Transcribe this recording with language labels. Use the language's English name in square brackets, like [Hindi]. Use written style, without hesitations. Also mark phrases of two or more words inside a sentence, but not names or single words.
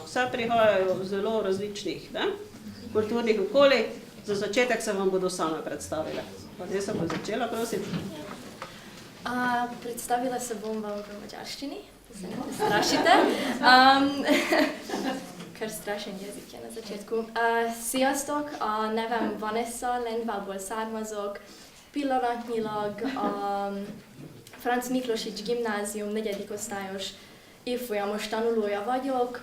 [Slovenian] Vse prihajajo v zelo različnih kulturnih okoljih. Za začetek se vam bodo same predstavile. Vanessa bo začela, prosim. Predstavila se bom vam v madžarščini, da se ne strašite. Kar strašen jezik je na začetku. [Hungarian] Sziasztok, a nevem Vanessa, Lendvából származok, pillanatnyilag a Franz Miklósics Gimnázium 4. osztályos évfolyamos tanulója vagyok.